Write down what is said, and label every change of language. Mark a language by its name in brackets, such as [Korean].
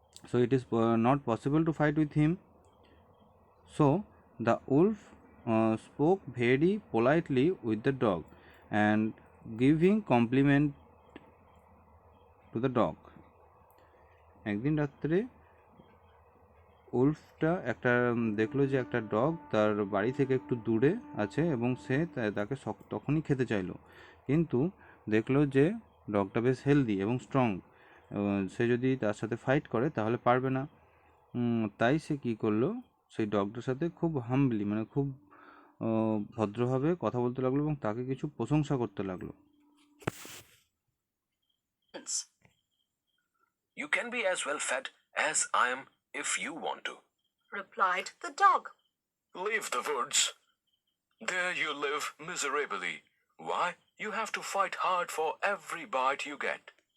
[English] So it is not possible to fight with him. So the wolf spoke very politely with the dog and giving compliment to the dog. [Bangla] একদিন রাত্রে উলফটা একটা দেখলো যে একটা dog তার বাড়ি থেকে একটু দূরে আছে, এবং সে তাকে তখনই খেতে চাইলো, কিন্তু দেখলো যে ডগটা বেশ হেলদি এবং স্ট্রং, সে যদি তার সাথে ফাইট করে তাহলে পারবে না। তাই সে কী করলো, সেই ডগটার সাথে খুব হাম্বলি, মানে খুব ভদ্রভাবে কথা বলতে লাগলো এবং তাকে কিছু প্রশংসা করতে লাগলো। [English] You can be as well fed as I am if you want to, replied the dog. Leave the woods. There you live miserably. Why? You have to fight hard for every bite you get.